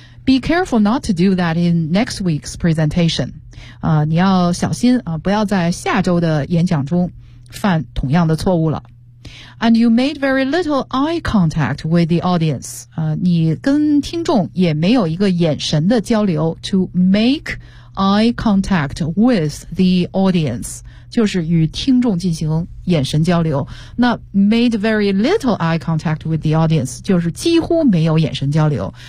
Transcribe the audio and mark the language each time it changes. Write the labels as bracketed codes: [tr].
[en] Be careful not to do that in next week's presentation. [zh] 你要小心啊，不要在下周的演讲中犯同样的错误了。 [en] And you made very little eye contact with the audience. [zh] 你跟听众也没有一个眼神的交流。 [en] To make eye contact with the audience [zh] 就是与听众进行眼神交流。 [en] 那 made very little eye contact with the audience [zh] 就是几乎没有眼神交流。